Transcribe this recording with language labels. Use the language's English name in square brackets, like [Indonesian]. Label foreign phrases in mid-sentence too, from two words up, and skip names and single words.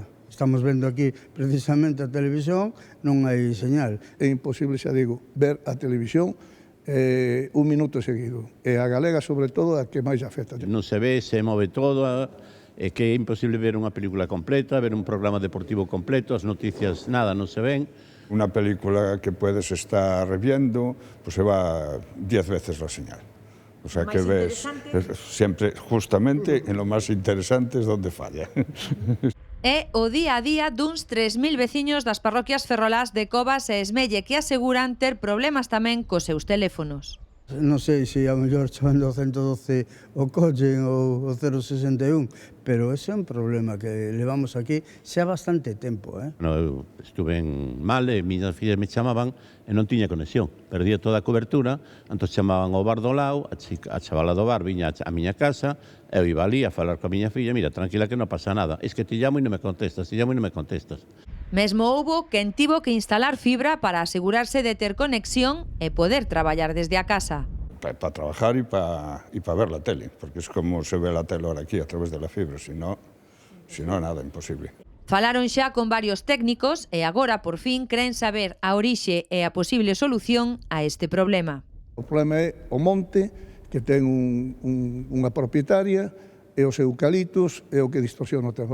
[Galician] Estamos vendo aquí precisamente a televisión, non hai señal. É imposible, xa digo, ver a televisión un minuto seguido. E a galega, sobre todo, a que máis afecta. Non se ve, se move todo, é que é imposible ver unha película completa, ver un programa deportivo completo, as noticias nada, non se ven. [Spanish] Una película que puedes estar viendo, pues se va 10 veces la señal. O sea que ves siempre justamente en lo más interesante es donde falla. [Galician] É o día a día duns 3.000 veciños das parroquias ferrolás de Covas e Esmelle que aseguran ter problemas tamén cos seus teléfonos. Non sei se a mellor chamando o 112 o colle ou o 061, pero ese é un problema que levamos aquí xa bastante tempo. Eu estuve mal e miñas fillas me chamaban e non tiña conexión. Perdía toda a cobertura, entón chamaban ao bar do lado, a chavala do bar viña a miña casa, eu iba ali a falar coa miña filla, mira, tranquila que non pasa nada, [Spanish] es que te llamo [Galician] e non me contestas, [Spanish] te llamo [Galician] e non me contestas. Mesmo houbo quen tivo que instalar fibra para asegurarse de ter conexión e poder traballar desde a casa. [Spanish] Para trabajar y para ver la tele, porque es como se ve la tele ahora aquí a través de la fibra, si no nada, imposible. [Galician] Falaron xa con varios técnicos e agora, por fin, creen saber a orixe e a posible solución a este problema. O problema é o monte, que ten unha propietaria, e os eucaliptos é o que distorsiona o tempo.